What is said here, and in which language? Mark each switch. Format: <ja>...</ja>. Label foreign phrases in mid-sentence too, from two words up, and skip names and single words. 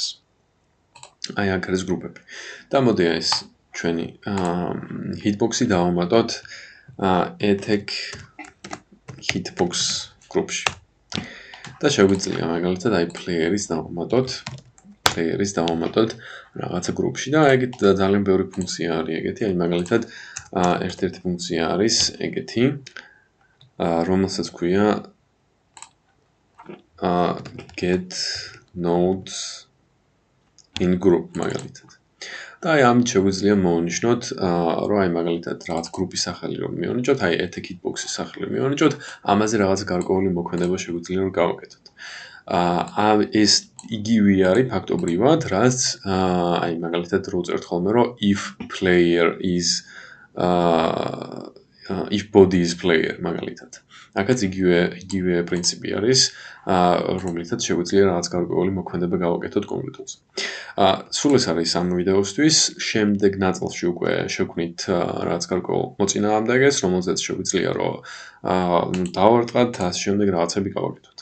<ka>აი აქ არის გრუპები. და მოდი ეს ჩვენი hitbox-ი დავამატოთ</ka> <en>eth hitbox</en> <ka>გრუპში. და შეგვიძლია მაგალითად აი player-ის დავამატოთ რაღაცა გრუპში და ეგეთ ძალიან ბევრი ფუნქცია არის ეგეთი, აი მაგალითად ერთ-ერთი ფუნქცია არის ეგეთი, რომელსაც ქვია</ka> <en>get nodes in group</en> <ka>მაგალითად. და აი ამით შეგვიძლია მოვნიშნოთ, რომ აი მაგალითად რაღაც გრუპის სახელი რომ მივანიჭოთ, აი</ka> <en>eth hitbox-ის</en> <ka>სახელი რომ მივანიჭოთ, ამაზე რაღაც გარკვეული მოქმედება შეგვიძლია რომ გავაკეთოთ. ეს იგივე არის ფაქტობრივად, რაც აი მაგალითად რო წერთ ხოლმე რომ</ka> <en>if player is if body is player</en> <ka>მაგალითად. აქაც იგივე პრინციპი არის, რომლითაც შეგვიძლია რაღაც გარკვეული მოქმედება გავაკეთოთ კონკრეტულზე. სულ ეს არის ამ ვიდეოსთვის, შემდეგ ნაწილში უკვე შევქმნით რაღაც გარკვეულ მოწინააღმდეგეს, რომელზეც შეგვიძლია რომ დავარტყათ, ასე შემდეგ რაღაცები გავაკეთოთ.</ka>